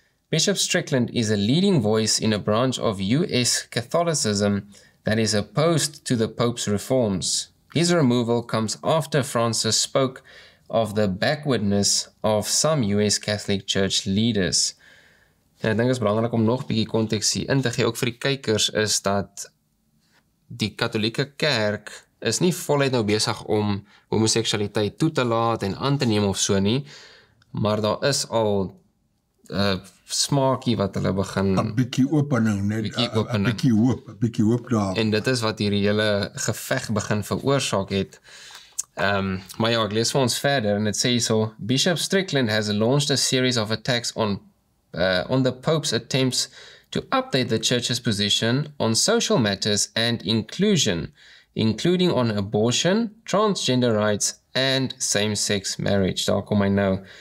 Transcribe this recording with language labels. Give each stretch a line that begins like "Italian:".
English: Bishop Strickland is a leading voice in a branch of U.S. Catholicism that is opposed to the Pope's reforms. His removal comes after Francis spoke of the backwardness of some U.S. Catholic Church leaders.
Afrikaans: En ek dink dit is belangrik om nog 'n bietjie konteks hier in te gee, ook vir die kykers, is dat die katholieke kerk is nie voluit nou besig om homoseksualiteit toe te laat en aan te neem of so nie, maar daar is al smaakie wat hulle begin 'n bietjie opening, net 'n bietjie hoop daar. En dit is wat hierdie hele geveg begin veroorsaak het. Maar ja, ek lees vir ons verder en dit sê so,
English: Bishop Strickland has launched a series of attacks on the Pope's attempts to update the Church's position on social matters and inclusion, including on abortion, transgender rights, and same-sex marriage.
Afrikaans: Daar kom hy nou.